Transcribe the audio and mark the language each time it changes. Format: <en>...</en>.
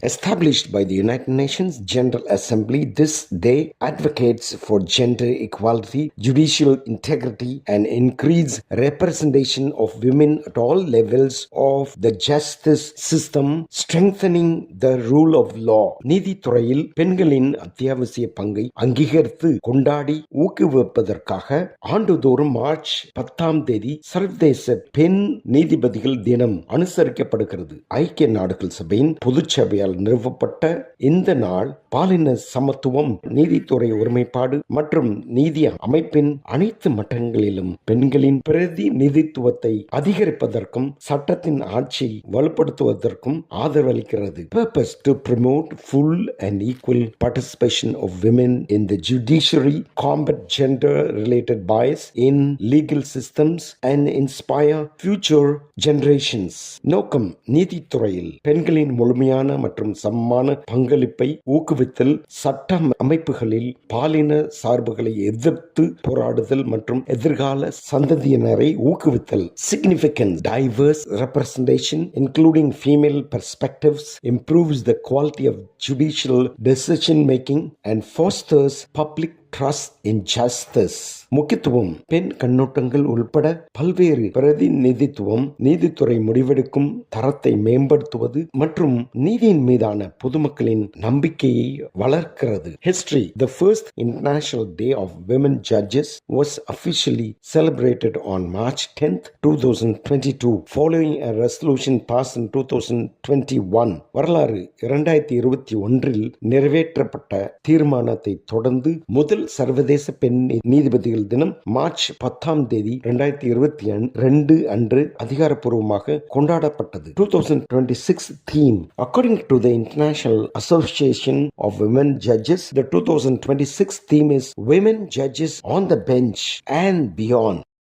<en>Established by the United Nations General Assembly, this day advocates for gender equality, judicial integrity, and increased representation of women at all levels of the justice system, strengthening the rule of law.</en> <ta>நீதித்துறையில் பெண்களின் அத்தியாவசிய பங்கை அங்கீகரித்து கொண்டாடி ஊக்குவிப்பதற்காக ஆண்டுதோறும் March 10ஆம் தேதி சர்வதேச பெண் நீதிபதிகள் தினம் அனுசரிக்கப்படுகிறது. ஐக்கிய நாடுகள் சபையின் பொதுச்சபையால் நிறுவப்பட்ட இந்த நாள் பாலின சமத்துவம், நீதித்துறை ஒருமைப்பாடு மற்றும் நீதி அமைப்பின் அனைத்து மட்டங்களிலும் பெண்களின் பிரதிநிதித்துவத்தை அதிகரிப்பதற்கும் சட்டத்தின் ஆட்சி வலுப்படுத்துவதற்கும் ஆதரவளிக்கிறது.</ta> <en>Purpose to promote full and equal participation of women in the judiciary, combat gender-related bias in legal systems and inspire future generations.</en> <ta>நோக்கம், நீதித்துறையில் பெண்களின் முழுமையான மற்றும் சமமான பங்களிப்பை ஊக்குவித்தல், சட்ட அமைப்புகளில் பாலின சார்புகளை எதிர்த்து போராடுதல் மற்றும் எதிர்கால சந்ததியினரை ஊக்குவித்தல்.</ta> <en>Significance, diverse representation including female perspectives improves the quality of judicial decision making and fosters public trust in justice.</en> <ta>முக்கியத்துவம், பெண் கண்ணோட்டங்கள் உள்பட பல்வேறு பிரதிநிதித்துவம் நீதித்துறை முடிவெடுக்கும் தரத்தை மேம்படுத்துவது மற்றும் நீதியின் மீதான பொதுமக்களின் நம்பிக்கையை வளர்க்கிறது.</ta> <en>History. The first International Day of Women Judges was officially celebrated on March 10th, 2022 following a resolution passed in 2021.</en> <ta>வரலாறு 2021 நிறைவேற்றப்பட்ட தீர்மானத்தை தொடர்ந்து முதல் சர்வதேச பெண் நீதிபதிகள் தினம் மார்ச் 10ஆம் தேதி 2022 அன்று அதிகாரப்பூர்வமாக கொண்டாடப்பட்டது.</ta> <en>2026 theme. According to the International Association of Women Judges, the 2026 theme is Women Judges on the Bench and Beyond.</en>